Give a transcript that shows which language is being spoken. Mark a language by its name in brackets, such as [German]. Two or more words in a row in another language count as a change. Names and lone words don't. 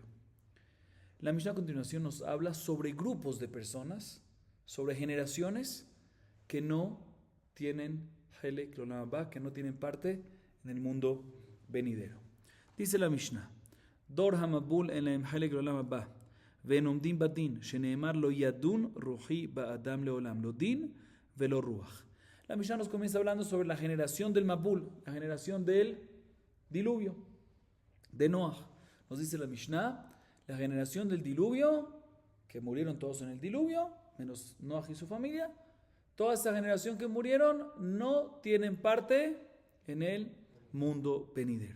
[Spanish] La Mishnah a continuación nos habla sobre grupos de personas, sobre generaciones que no tienen [Hebrew] חלק עולם הבא, [Spanish] que no tienen parte en el mundo venidero. Dice la Mishnah: [Hebrew] דור המבול אין חלק עולם הבא, ועומדים בדין, שנאמר לא ידון רוחי באדם לעולם, לא דין ולא רוח. [Spanish] La Mishnah nos comienza hablando sobre la generación del Mabul, la generación del diluvio, de Noah. Nos dice la Mishnah, la generación del diluvio, que murieron todos en el diluvio, menos Noah y su familia, toda esa generación que murieron no tienen parte en el mundo venidero.